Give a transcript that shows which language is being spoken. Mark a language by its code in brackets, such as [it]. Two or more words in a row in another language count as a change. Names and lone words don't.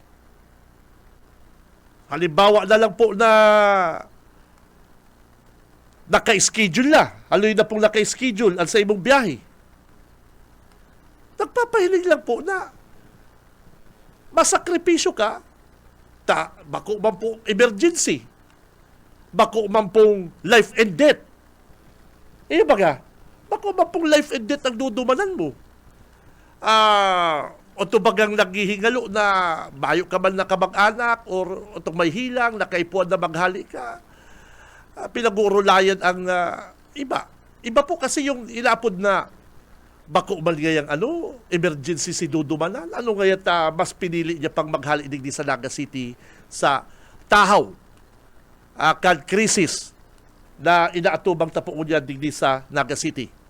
[tl] Halimbawa na lang po na naka-schedule na. [bik] Haloy na pong naka-schedule ang sa imong biyahe. Nagpapahiling lang po na masakripisyo ka, bako man po emergency, bako man pong [en] life and death. [bik] Baga, bako man pong [en] life and death [bik] ang dudumanan mo. O ito bagang naghihingalo na bayo ka man na kamag-anak or itong may hilang, nakaipuan na maghali ka, pinag-uurulayan ang iba. Iba po kasi yung inapod na bako man ngayang emergency si dudumanan. Ano ngayon [tl] mas pinili niya pang [bik] maghali digdi sa Naga City sa tahaw kan krisis na inaatubang tapo niya digdi sa Naga City.